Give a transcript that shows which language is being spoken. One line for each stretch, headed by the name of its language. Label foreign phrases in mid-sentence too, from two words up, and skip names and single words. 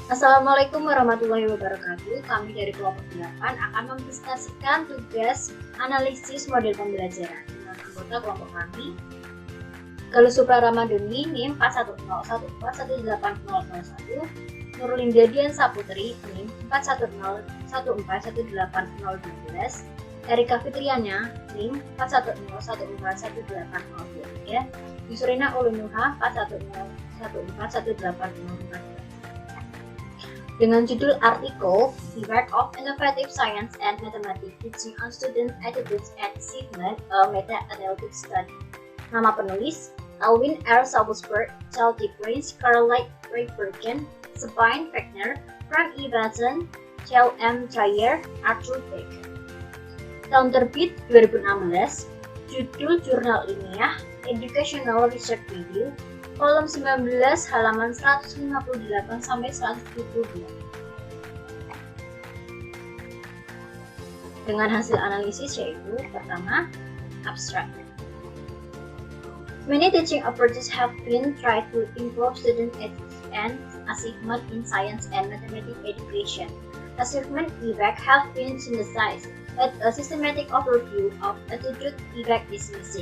Indonesian: Assalamualaikum warahmatullahi wabarakatuh. Kami dari kelompok 8 akan mempresentasikan tugas analisis model pembelajaran dengan anggota kelompok kami Galuh Supra Ramadhani NIM 41014180001, Nurlinda Dian Saputri NIM 41014180012, Erika Fitriana NIM 410141803, Yusrina Ulunuha 410141804. Dengan judul artikel The Work of Innovative Science and Mathematics Teaching on Student Attitudes and Achievement, a Meta-Analytic Study. Nama penulis Alwin R. Salzberg, Charlie Prince, Caroline Raybergen, Sabine Wagner, Frank E. Batten, Charles M. Trier, Arthur Beck. Tahun terbit 2016, judul jurnal ilmiah Educational Research Review, kolom 19 halaman 158 sampai 172. Dengan hasil analisis yaitu pertama,
English: abstract. Many teaching approaches have been tried to improve student attitudes and achievement in science and mathematics education. Achievement effects have been synthesized, but a systematic overview of attitude effect is missing.